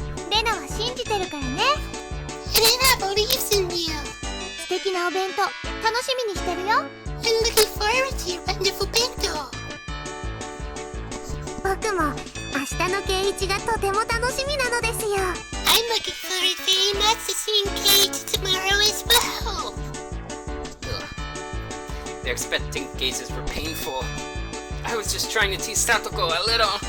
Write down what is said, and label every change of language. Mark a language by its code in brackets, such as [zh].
[ja] レナは信じてるからね。 [en] Rena believes in you. [ja] 素敵なお弁当楽しみにしてるよ。 [en] I'm looking forward to your wonderful bento. [ja] 僕も明日の圭一がとても楽しみなのですよ。 [en] I'm looking forward very much to seeing Kate tomorrow as well. The expectant gazes were painful. I was just trying to tease Satoko a little.